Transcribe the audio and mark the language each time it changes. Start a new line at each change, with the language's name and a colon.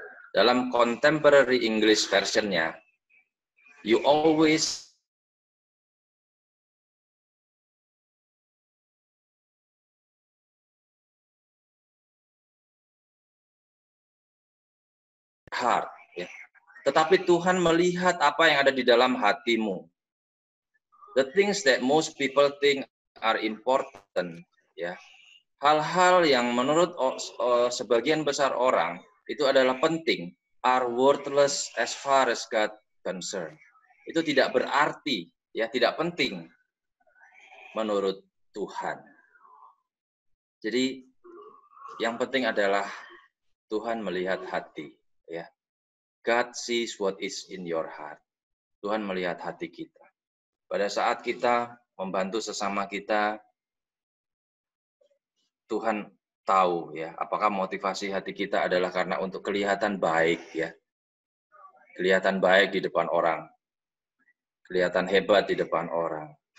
Indonesian: Dalam Contemporary English version-nya,
English: you always heart.
Indonesian: Ya. Tetapi Tuhan melihat apa yang ada di dalam hatimu.
English: The things that most people think are important, ya.
Indonesian: Hal-hal yang menurut sebagian besar orang itu adalah penting,
English: are worthless as far as God concerned.
Indonesian: Itu tidak berarti, ya, tidak penting menurut Tuhan. Jadi yang penting adalah Tuhan melihat hati, ya.
English: God sees what is in your heart.
Indonesian: Tuhan melihat hati kita. Pada saat kita membantu sesama kita, Tuhan tahu ya, apakah motivasi hati kita adalah karena untuk kelihatan baik ya. Kelihatan baik di depan orang. Kelihatan hebat di depan orang.